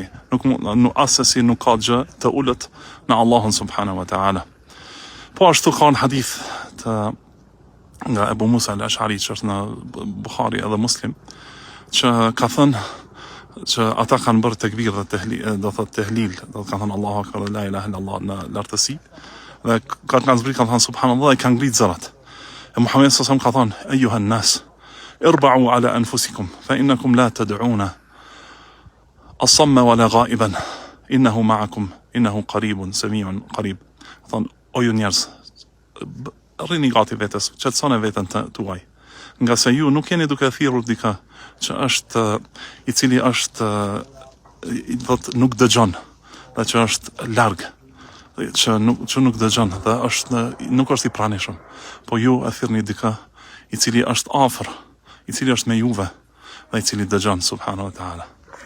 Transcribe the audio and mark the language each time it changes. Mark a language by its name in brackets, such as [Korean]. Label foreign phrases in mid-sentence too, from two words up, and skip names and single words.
[Albanian] Nuk asesi nuk ka gjë të ulët në Allahun [Arabic] سبحانه وتعالى. [Albanian] Po ashtu ka në hadith të nga Ebu Musa al-Ash'ari, që është në Bukhari edhe Muslim, që ka thënë që ata kanë bërë tekbir dhe tehlil, do të kanë thënë [Arabic] الله أكبر, لا إله إلا الله [Albanian] në lartësi, dhe kanë zbrit, kanë thënë subhanallah, dhe kanë ngrit zërat. [Arabic] E Muhamedi صلى الله عليه وسلم [Albanian] ka thënë: [Arabic] أيها الناس اربعوا على أنفسكم فإنكم لا تدعون أصم ولا غائبا إنه معكم إنه قريب سميع قريب. [Albanian] Thënë: o ju njerëz, rrini gati vetes, qetësoni veten tuaj, nga se ju nuk jeni duke thirrur dikë që është i cili është nuk dëgjon, dhe që është larg, që nuk dëgjon, dhe nuk është i pranishëm, po ju e thirrni dikë i cili është afër, i cili është me juve, dhe i cili dëgjon [Arabic] سبحانه وتعالى.